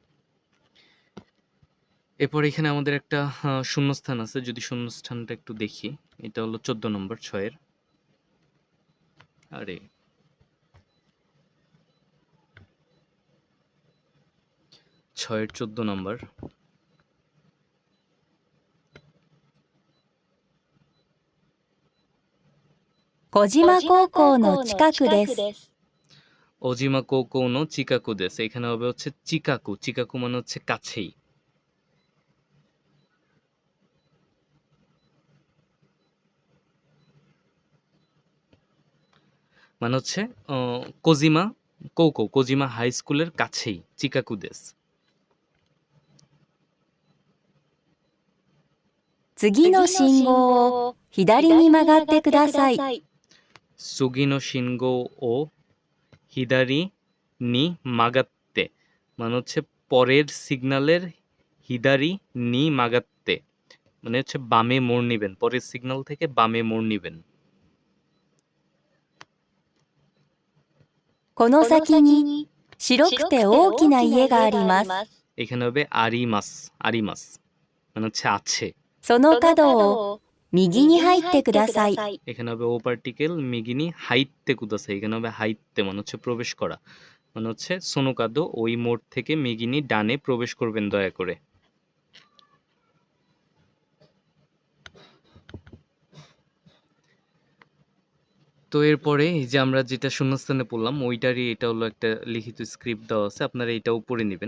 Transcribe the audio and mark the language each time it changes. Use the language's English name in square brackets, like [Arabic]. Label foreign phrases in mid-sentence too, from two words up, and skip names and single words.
[Bangla] এরপর এখানে আমাদের একটা শূন্যস্থান আছে, যদি শূন্যস্থানটা একটু দেখি, এটা হলো 14 নম্বর 6-এর। আরে 6-এর 14 নম্বর। [Japanese] 小島高校の近くです。小島 高校 の 近く です, [Bangla] এখানে হবে হচ্ছে চিকাকু। চিকাকু মানে হচ্ছে কাছেই। মানে হচ্ছে কোজিমা কোকো, কোজিমা হাই স্কুলের কাছেই [Japanese] 近く です. 次の信号を左に曲がってください。次 の 信号 を 左 に 曲がって, [Bangla] মানে হচ্ছে পরের সিগন্যালের [Japanese] 左 に 曲がって, [Bangla] মানে হচ্ছে বামে মোড় নিবেন, পরের সিগন্যাল থেকে বামে মোড় নিবেন। [Japanese] この先に白くて大きな家があります。 [Bangla] এখানে হবে আরিমাস, আরিমাস মানে হচ্ছে আছে। [Japanese] その角を右に入ってください。 [Bangla] এখানে হবে ও পার্টিকেল [Japanese] 右 に 入って ください, [Bangla] এখানে হবে হাইতে মানে হচ্ছে প্রবেশ করা, মানে হচ্ছে সোনোকাদো ওই মোড় থেকে মিগিনি ডানে প্রবেশ করবেন দয়া করে। তো এরপরে এই যে আমরা যেটা শূন্যস্থানে পড়লাম ওইটারই এটা হলো একটা লিখিত স্ক্রিপ্ট দেওয়া আছে, আপনারা এটাও পড়ে নেবেন।